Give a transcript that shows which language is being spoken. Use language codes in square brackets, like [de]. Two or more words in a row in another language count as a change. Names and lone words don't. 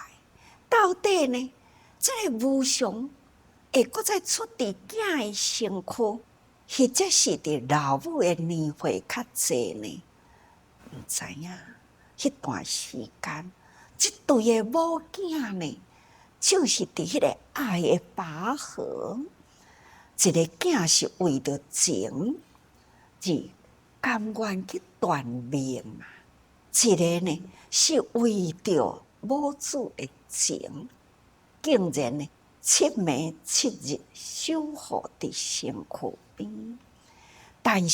[nan] 到底呢，这个无常会搁再出伫囝的身躯？或者是伫老母的年岁较济呢？毋知影。迄段时间，即对的母囝呢，就是伫迄个爱的拔河。一个囝是为着情，是甘愿去断命一个呢是为着母子的情，竟然呢7暝7日守护伫身躯边，但